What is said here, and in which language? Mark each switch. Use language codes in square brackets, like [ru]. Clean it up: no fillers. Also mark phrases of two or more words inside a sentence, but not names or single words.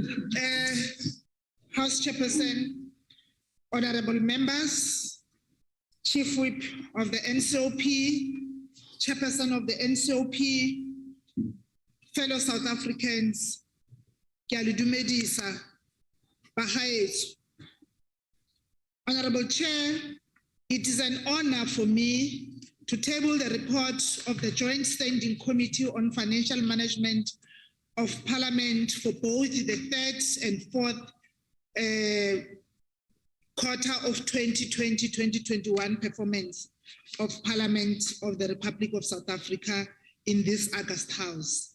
[en] House Chairperson, honorable members, Chief Whip of the NCOP, Chairperson of the NCOP, fellow South Africans, [tn] ke a le dumedisa, bagaetsho. [en] Honourable Chair, it is an honor for me to table the report of the Joint Standing Committee on Financial Management of Parliament for both the third and fourth quarter of 2020-2021 performance of Parliament of the Republic of South Africa in this August House.